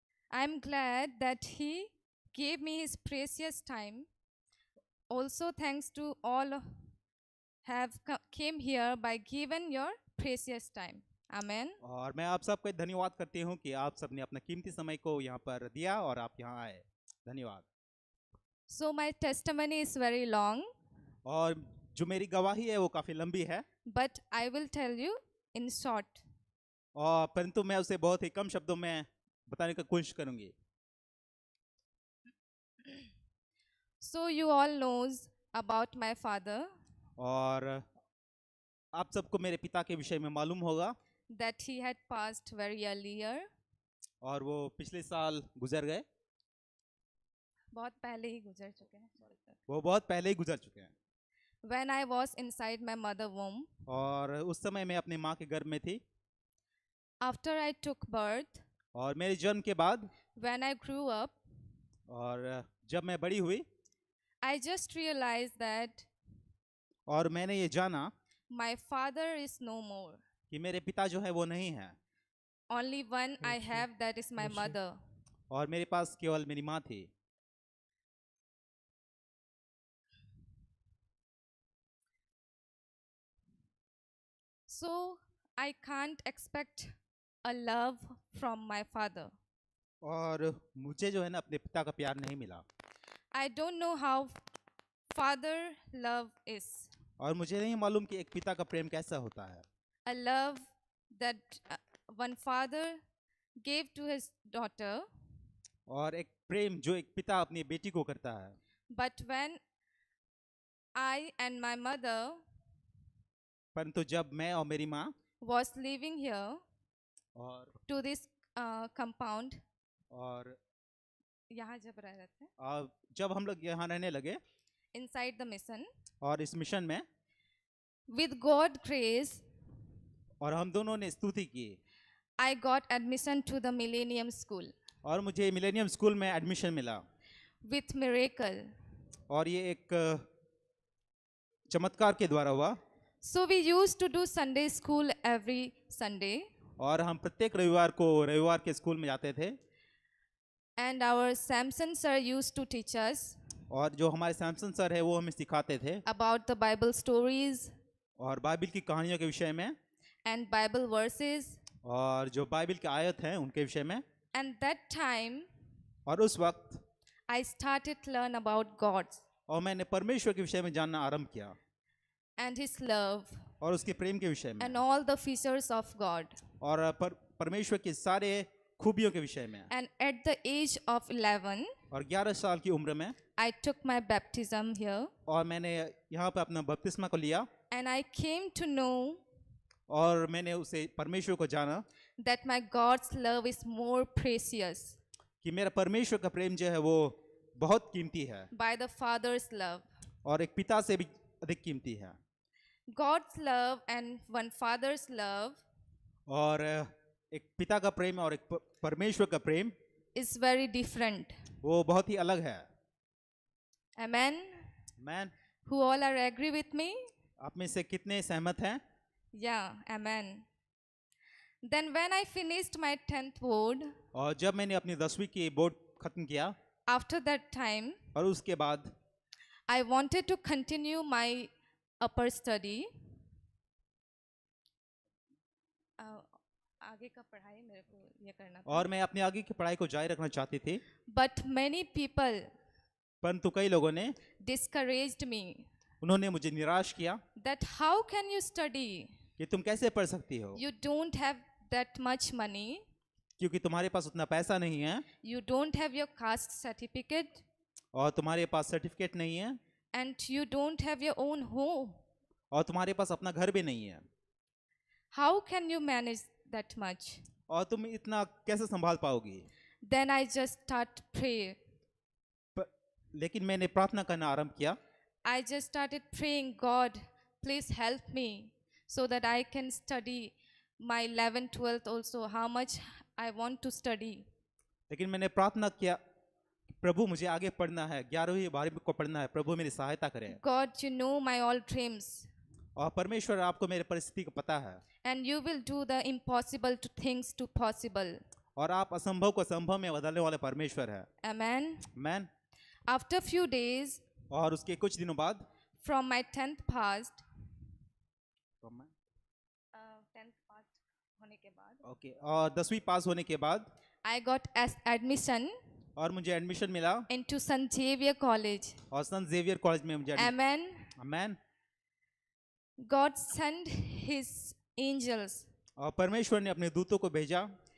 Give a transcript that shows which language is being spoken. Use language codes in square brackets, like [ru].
[en] I'm glad that he gave me his precious time. Also thanks to all have came here by giving your precious time. Amen. [hi] और मैं आप सबका धन्यवाद करती हूँ कि आप सबने अपना कीमती समय को यहाँ पर दिया और आप यहाँ आए। धन्यवाद। [en] So my testimony is very long, [hi] और जो मेरी गवाही है वो काफी लंबी है, [en] but I will tell you in short. [hi] और परंतु मैं उसे बहुत ही कम शब्दों में बताने की कोशिश करूंगी। [en] So you all knows about my father [hi] और आप सबको मेरे पिता के विषय में मालूम होगा, [en] that he had passed very earlier. [hi] और वो पिछले साल गुजर गए। बहुत पहले ही गुजर चुके हैं. [en] Sorry, sir. [hi] वो बहुत पहले ही गुजर चुके हैं। [en] When I was inside my mother womb, [hi] और उस समय मैं अपनी माँ के गर्भ में थी, [en] after I took birth, [hi] और मेरे जन्म के बाद [en] when I grew up, [hi] और जब मैं बड़ी हुई [en] I just realized that [hi] और मैंने ये जाना [en] my father is no more. [hi] कि मेरे पिता जो है वो नहीं है, [en] Only one I have, that is my mother. [hi] और मेरे पास केवल मेरी माँ थी। [en] So I can't expect a love from my father. [hi] और मुझे जो है ना अपने पिता का प्यार नहीं मिला, [en] I don't know how father love is. [hi] और मुझे नहीं मालूम कि एक पिता का प्रेम कैसा होता है। [en] A love that one father gave to his daughter, [hi] और एक प्रेम जो एक पिता अपनी बेटी को करता है। [en] but when I and my mother [hi] परंतु जब मैं और मेरी माँ [en] was living here [hi] और [en] to this compound, [hi] और यहाँ जब रह रहे थे, जब हम लोग यहाँ रहने लगे [en] inside the mission, [hi] और इस मिशन में, [en] with God grace, [hi] और हम दोनों ने स्तुति की, [en] I got admission to the Millennium School [hi] और मुझे मिलेनियम स्कूल में एडमिशन मिला। [en] with miracle. [hi] और ये एक चमत्कार के द्वारा हुआ। [en] So we used to do Sunday school every Sunday, [hi] और हम प्रत्येक रविवार को रविवार के स्कूल में जाते थे, [en] and our Samson sir used to teach us [hi] और जो हमारे सैमसन सर है वो हमें सिखाते थे [en] about the Bible stories [hi] और बाइबल की कहानियों के विषय में, [en] and Bible verses. [hi] और जो बाइबल के आयत हैं उनके विषय में। [en] And that time [hi] और उस वक्त [en] I started to learn about God [hi] और मैंने परमेश्वर के विषय में जानना आरंभ किया [en] and His love [hi] और उसके प्रेम के विषय में, [en] and all the features of God. [hi] और परमेश्वर के सारे खूबियों के विषय में। [en] And at the age of 11, [hi] और 11 साल की उम्र में [en] I took my baptism here, [hi] और मैंने यहाँ पे अपना बपतिस्मा को लिया, [en] and I came to know [hi] और मैंने उसे परमेश्वर को जाना [en] that my God's love is more precious [hi] कि मेरा परमेश्वर का प्रेम जो है वो बहुत कीमती है [en] by the Father's love. [hi] और एक पिता से भी अधिक कीमती है। [en] God's love and one Father's love [hi] और एक पिता का प्रेम और एक परमेश्वर का प्रेम [en] is very different. [hi] वो बहुत ही अलग है। [en] Amen. Man, Who all are agree with me? [hi] आप में से कितने सहमत हैं? [en] Yeah, amen. Then when I finished my 10th board, [hi] और जब मैंने अपनी 10वीं की बोर्ड खत्म किया [en] after that time, [hi] और उसके बाद [en] I wanted to continue my upper study. [hi] आगे का पढ़ाई मेरे को ये करना था. और मैं अपनी आगे की पढ़ाई को जारी रखना चाहती थी, [en] But many people [hi] परंतु कई लोगों ने [en] discouraged me [hi] उन्होंने मुझे निराश किया [en] that how can you study? [hi] कि तुम कैसे पढ़ सकती हो, [en] You don't have that much money. [hi] क्योंकि तुम्हारे पास उतना पैसा नहीं है, [en] You don't have your caste certificate, [hi] और तुम्हारे पास सर्टिफिकेट नहीं है, [en] and you don't have your own home. [hi] और तुम्हारे पास अपना घर भी नहीं है। [en] How can you manage that much? [hi] और तुम इतना कैसे संभाल पाओगी? [en] Then I just start pray. [hi] प- लेकिन मैंने प्रार्थना करना आरंभ किया। [en] I just started praying, God, please help me so that I can study my 11th, 12th also, how much I want to study. [hi] लेकिन मैंने प्रार्थना किया, प्रभु मुझे आगे पढ़ना है, 11वीं 12वीं को पढ़ना है, प्रभु मेरी सहायता करें। [en] God, you know my all dreams. [hi] और परमेश्वर आपको मेरे परिस्थिति को पता है, [en] And you will do the impossible to things to possible. [hi] और आप असंभव को संभव में बदलने वाले परमेश्वर है। [en] Amen. Man. After few days, [hi] और उसके कुछ दिनों बाद [en] from my 10th passed, 10th passed [hi] होने के बाद, ओके, और 10वीं पास होने के बाद [en] I got admission [hi] और मुझे एडमिशन मिला [en] into St. Xavier College. [hi] और संत जेवियर कॉलेज में मुझे [en] Amen. Man. God sent his angels [hi] और परमेश्वर ने अपने दूतों को भेजा